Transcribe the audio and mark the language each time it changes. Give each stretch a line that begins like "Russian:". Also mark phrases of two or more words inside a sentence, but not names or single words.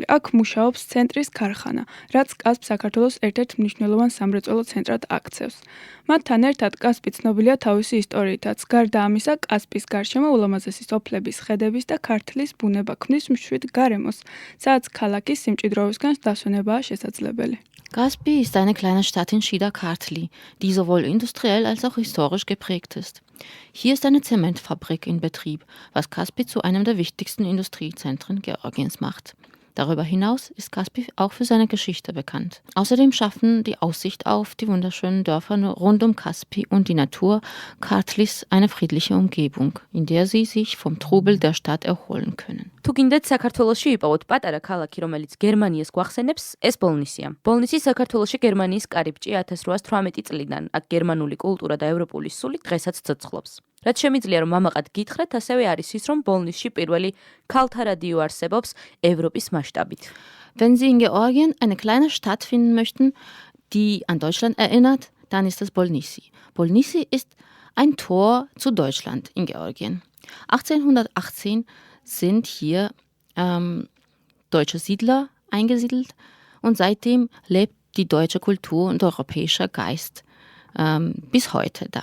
Georgian: აქ მუშაობს ცენტრის ქარხანა, რაც კასპს საქართველოს ერთ-ერთ მნიშვნელოვან სამრეწველო ცენტრად აქცევს. მათთან ერთად კასპი ცნობილია თავისი ისტორიითაც. გარდა ამისა, კასპის გარშემო ულამაზესი სოფლების, ხედების და ქართლის ბუნება ქმნის მშვიდ გარემოს, სადაც ქალაქის სიმჭიდროვისგან დასვენებაა შესაძლებელი.
German: Kaspi ist eine kleine Stadt in Shida-Kartli, die sowohl industriell als auch historisch geprägt ist. Hier ist eine Zementfabrik in Betrieb, was Kaspi zu einem der wichtigsten Industriezentren Georgiens macht. Darüber hinaus ist Kaspi auch für seine Geschichte bekannt. Außerdem schaffen die Aussicht auf die wunderschönen Dörfer rund um Kaspi und die Natur Kartlis eine friedliche Umgebung, in der sie sich vom Trubel der Stadt erholen können.
Georgian: თუ გინდათ საქართველოში იპოვოთ პატარა ქალაქი, რომელიც გერმანიას გვახსენებს, ეს ბოლნისია. ბოლნისი საქართველოში გერმანიის კარიბჭე 1818 წლიდან. აქ გერმანული კულტურა და ევროპული სული დღესაც ცოცხლობს. რაც შემიძლია რომ მამაყად გითხრათ, ასევე არის ის, რომ ბოლნისში პირველი ქალთა რადიო არსებობს ევროპის მასშტაბით.
German: Wenn Sie in Georgien eine kleine Stadt finden möchten, die an Deutschland erinnert, dann ist das Bolnissi. Bolnissi ist ein Tor zu Deutschland in Georgien. 1818 sind hier deutsche Siedler eingesiedelt und seitdem lebt die deutsche Kultur und europäischer Geist bis heute da.